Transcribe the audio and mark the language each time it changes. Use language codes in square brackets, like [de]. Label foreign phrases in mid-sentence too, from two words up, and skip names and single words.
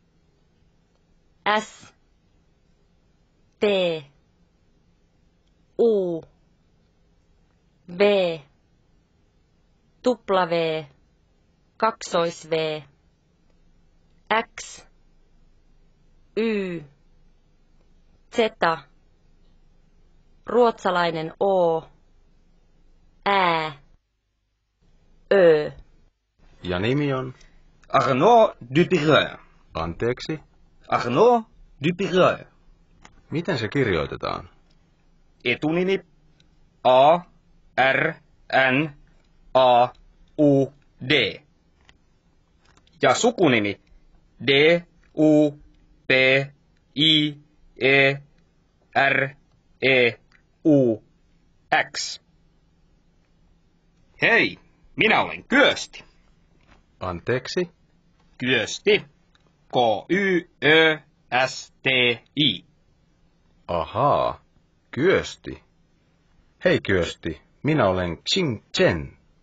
[fi] S. T. U. V. W. Kaksois V. X. Y. Z. Ruotsalainen O. Ä. Ö. Ja nimi on? Arnaud Dupireur. Anteeksi? Arnaud Dupireur. Miten se kirjoitetaan? Etunimi A. R. N. A. U. D. Ja sukunimi D. U. P. I. E. R. E. U. X. Hei, minä olen Kyösti. Anteeksi? Kyösti. K-Y-Ö-S-T-I. Ahaa, Kyösti. Hei Kyösti, minä olen Xing Chen.